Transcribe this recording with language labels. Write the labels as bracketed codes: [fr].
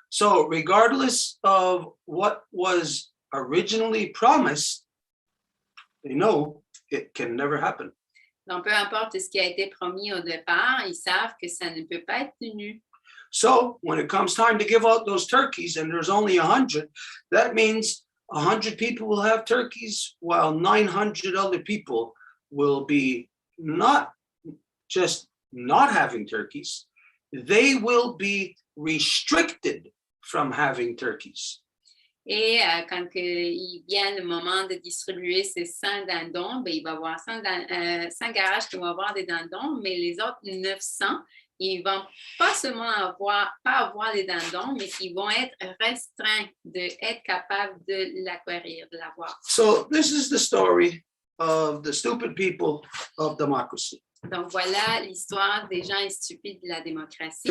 [en] So, regardless of what was originally promised, they know it can never happen. [fr] Donc, peu importe ce qui a été promis au départ, ils savent que ça ne peut pas être tenu. [en] So, when it comes time to give out those turkeys, and there's only 100, that means 100 people will have turkeys, while 900 other people will be not just not having turkeys, they will be restricted from having turkeys. [fr] Et quand il vient le moment de distribuer ces 100 dindons, il va y avoir 100 garages qui vont avoir des dindons, mais les autres 900, ils ne vont pas seulement pas avoir les dindons, mais ils vont être restreints d'être capables de l'acquérir, de l'avoir. [en] So this is the story of the stupid people of democracy. [fr] Donc voilà l'histoire des gens stupides de la démocratie.